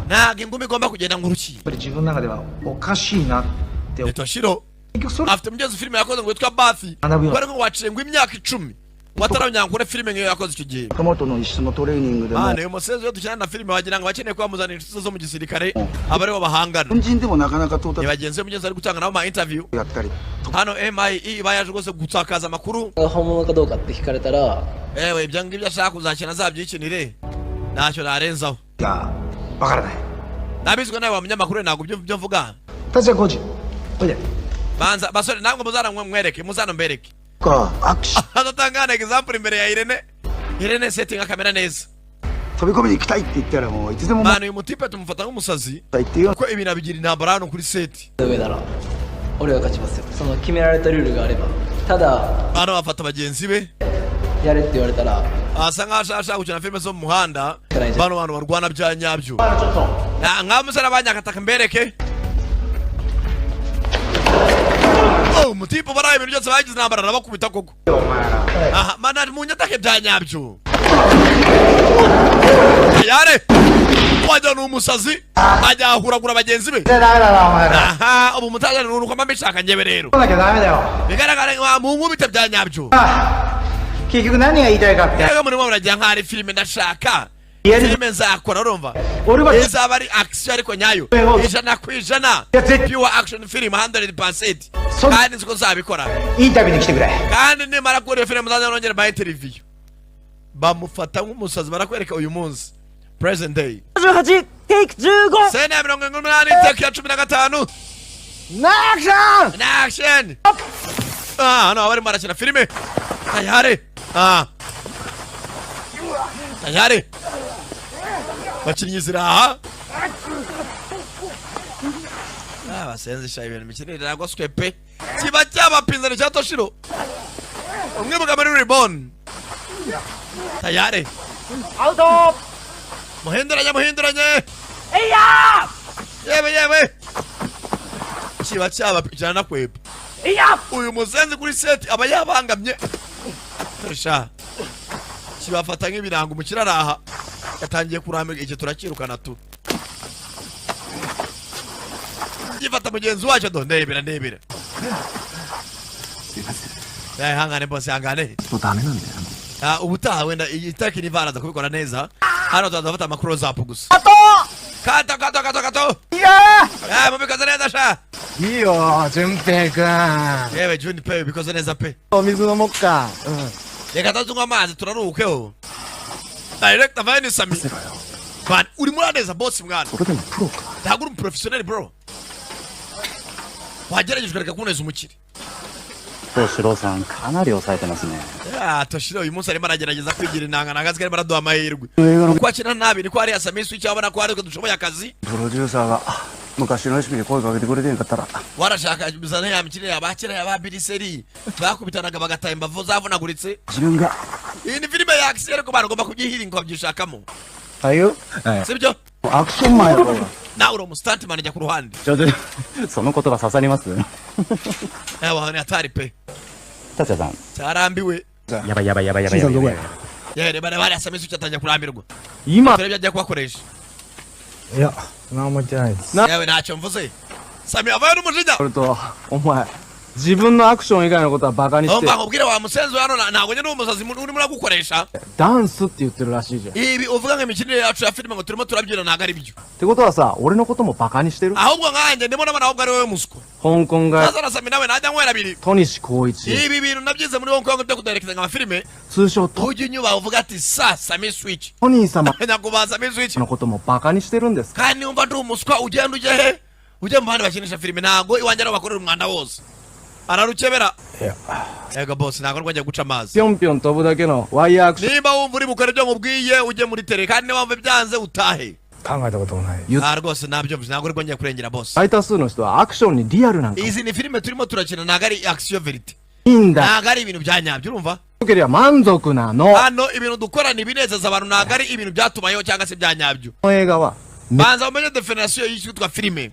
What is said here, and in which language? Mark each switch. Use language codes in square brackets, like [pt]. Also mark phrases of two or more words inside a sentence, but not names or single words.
[ja] やっ [rw] ntabwo ingumi igomba kugenda nk'uruki [ja] ぱり自分の中ではおかしいなって結 Toshiro 局それ [rw] afite mugenzi filime yakoze ngo witwa Bathi Anabuyo. bari ngo waciye ngo imyaka 10 ngo ataramenya ngo filime nk'iyo yakoze icyo gihe [ja] トマトの一緒のトレーニングでも [rw] uyu musenzi iyo dukina na filime wagira ngo bakeneye kuba muzanira inshuti zo mu gisirikare aba aribo bahangana [ja] 本人でもなかなか到 ni 達 [rw] bagenzi be mugenzi ari gutanga nabo ama interview [ja] やったり [rw] hano MIE bayaje rwose gutakaza amakuru [ja] 本物かどうかって聞かれたら、 [rw] ewe ibyo ngibyo ashaka kuzakina azabyikinire ntacyo narenzaho [ja] いやわからない。 [rw] nabizwe nawe wa munyamakuru ntabwo ibyo mvuga [ja] 達也コーチおいで。 [rw] banza basore ntabwo muzana mwereke muzana mbereke [ja] かアクション [rw] adatanga example imbere ya Irene setting kamera neza [ja] 飛び込みに行きたいって言ったらもういつでも待 manu [rw] uyu mutipe tumufata nk'umusazi [ja] って言ってよ [rw] kuko ibintu abigira intambara hano kuri seti [ja] 上なら俺が勝ちますよ。その決められたルールがあれば。ただ [rw] hano bafata bagenzi be [ja] やれって言われたら [rw] asa nkaho ashaka gukina filime zo mu muhanda bano bantu barwana bya nyabyo nk'aho umusore abanyakataka mbereke umutipe baraye ibintu byose bagize intambara arabakubita koko aha mana munyatake bya nyabyo yare wajya ni umusazi ajya ahuragura bagenzi be aha ubu mutaje ni uko mbishaka njyewe rero [ja] なきゃダメだよ。 [rw] bigaragara nka mu nkubita bya nyabyo [ja] 結局何が言いたいかって。 [rw] rero muri mwe muragira nkaho ari filime ndashaka [ja] Yari- [rw] filime nzakora urumva [ja] 俺は [rw] izaba ari action ariko nyayo Yego. ijana ku ijana Yatse- [en] pure action film 100% So- [rw] kandi nzi ko nzabikora [ja] インタビューに来てくれ。 [rw] kandi nimara kubona iyo filime muzajya nongera bahe interview bamufata nk'umusazi barakwereka uyu munsi [en] present day [ja] 18 テイク15 [rw] sene ya 88 iteka ya 15 [ja] ナクション [rw] na action hano abari barakina filime [sw] tayari tayari [rw] bakinnyi ziraha basenzesha ibintu mikinire nagoswe pe kiba cyabapinzani cya Toshiro umwe mugabo muri Reborn tayari [ja] アウト [rw] muhinduranye [ja] えいや [rw] yewe kiba cyabapinzani kwepe [ja] ーいや [rw] uyu muzenzi kuri seti aba yabangamye Tosha kibafata nk'ibirango umukira araha yatangiye kurambirwa icyo turakirukana tu gifata mugenzi wacyo do ndebera hangane bose hangane [ja] とダメなんだよ [rw] ubutaha wenda iyi taki ni varaza kubikora neza hano tuzafata amakuru zapu gusa kato mubikoze neza sha [ja] いいよ淳平くん。 [rw] yewe Juni pe bikoze neza pe [ja] お水飲もっか。 [rw] reka tunywa amazi turaruhukeho director vayini sami man uri muri neza boss mwana [ja] それでもプロか [rw] ntabwo uri umuprofesiyoneri bro wagerageje ukareka kuneza umukire [ja] 四郎さんかなり抑えてますね [rw] Toshiro uyu munsi arimo aragerageza kwigira intanga nagazi karimo araduha amahirwe uko akina nabi niko hariya Sami Switch abona ko ariko dushoboye akazi [ja] プロデューサーが昔のレシピに声かけてくれてんかったら [rw] warashaka bizana ya mikino y'abakera y'aba biriseri bakubitanaga bagataha imbavu zavunaguritse [ja] 自分が [rw] iyi ni filime ya action ariko abantu bagomba kubyihiringa babyishakamo [ja] はいよ [rw] sibyo [ja] アクションマンやろ [rw] nawe uri umustuntman ajya ku ruhande [ja] ちょっとその言葉刺さります [rw] yawa ni hatari pe [ja] 達也さん [rw] cyarambiwe [ja] やばいやばいやばいやばいやばいやばい [rw] yewe bari hariya Sami Switch atangiye kurambirwa [ja] 今 [rw] turebe ibyo agiye kubakoresha [ja] いや何も言ってないです。 [rw] yewe ntacyo mvuze Sami avayo n'umujinya [ja] それとお前自分のアクション以外のことはバカにして [rw] umva nkubwire wa musenzi hano ntabwo njye n'umusazi urimo uragukoresha [ja] ダンスって言ってるらしいじゃん。っ [rw] ibi uvuga ngo imikinire yacu ya filime ngo turimo turabyina ntabwo ari byo [ja] てことはさ俺のこともバカにしてる。 [rw] ahubwo nkanjye ndimo nabona ahubwo ari wowe muswa [ja] 香港が [rw] sasa na Sami nawe najya nywera abiri [ja] 戸西光一 [rw] ibi bintu nabyize muri Hong Kong byo kuderekeza amafilime [ja] 通称ト [rw] ujya unyuba uvuga ati sa Sami Switch [ja] トニー様 [rw] nyakubahwa Sami Switch [ja] のこともバカにしてるんですか。 [rw] kandi wumva ndi umuswa ugenda ujya he ujya mu bandi bakinisha filime ntabwo iwanjye ariho bakorera umwanda wose ararukebera ega boss ntago rwajya guca amazi [ja] ぴょんぴょん飛ぶだけのワイヤーアクション [rw] niba wumva uri bukore byo nkubwiye ujye muri tele kandi niba wumva byanze utahe [ja] 考えたこともない [rw] rwose ntabyo ntabwo rwongeye kurengera boss [ja] 大多数の人はアクションにリアルなんか [rw] izi ni filime turimo turakina ntago ari action verite [ja] いいんだ [rw] ntago ari ibintu bya nyabyo urumva [ja] よければ満足なの [rw] hano ibintu dukora ni ibinezeza abantu ntago ari ibintu byatumayeho cyangwa se bya nyabyo [ja] この映画は [rw] banza umenye definition y'icyo filime